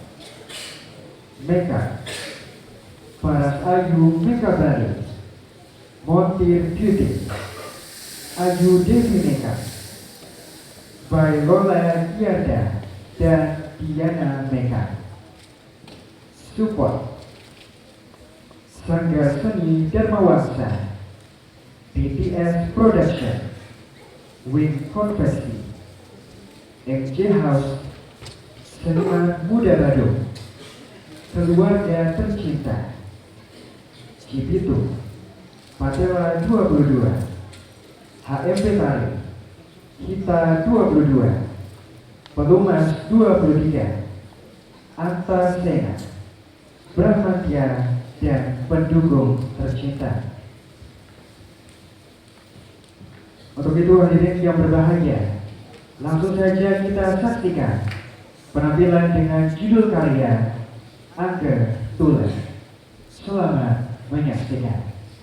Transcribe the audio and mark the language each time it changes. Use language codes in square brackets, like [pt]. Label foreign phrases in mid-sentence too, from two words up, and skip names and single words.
[id] Makeup Paras Ayu Mekabari, Montir Beauty, Ayu Devi Makeup by Lola Giarda dan Diana Makeup. Support Sanggar Seni Dharmawangsa, BTS Production, Wing Konversi, MJ House, Seniman Muda Badung, Keluarga Tercinta, Cibitung, Patela 22, HMP Tari, Hita 22, Pelumas 23, Antar Sena, Brahmatya, dan pendukung tercinta. Untuk itu hadirin yang berbahagia, langsung saja kita saksikan penampilan dengan judul karya Angger Tulen. Selamat menyaksikan.